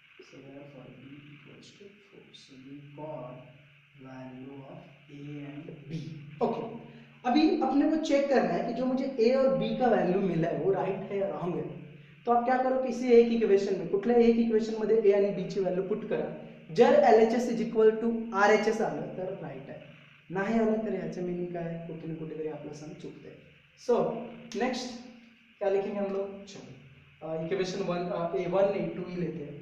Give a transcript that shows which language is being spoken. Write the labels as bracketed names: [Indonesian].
[English] So therefore b equals to 4. So we got value of a and b. Okay. [Hindi] अभी अपने को check करना है कि जो मुझे a और b का वैल्यू मिला है वो राइट है या रॉन्ग है. तो आप क्या करो, किसी एक इक्वेशन में, [Marathi] कुठल्या एक इक्वेशन मध्ये a आणि b ची व्हॅल्यू पुट करा. जर LHS is equal to RHS आलं तर राईट आहे, नाही आलं तर ह्याचं मिनिंग काय, कुठे ना कुठेतरी आपलं सम चुकते. [Hindi] सो नेक्स्ट क्या लिखेंगे हम लोग, चलो इक्वेशन 1 a1 a2 ही लेते हैं.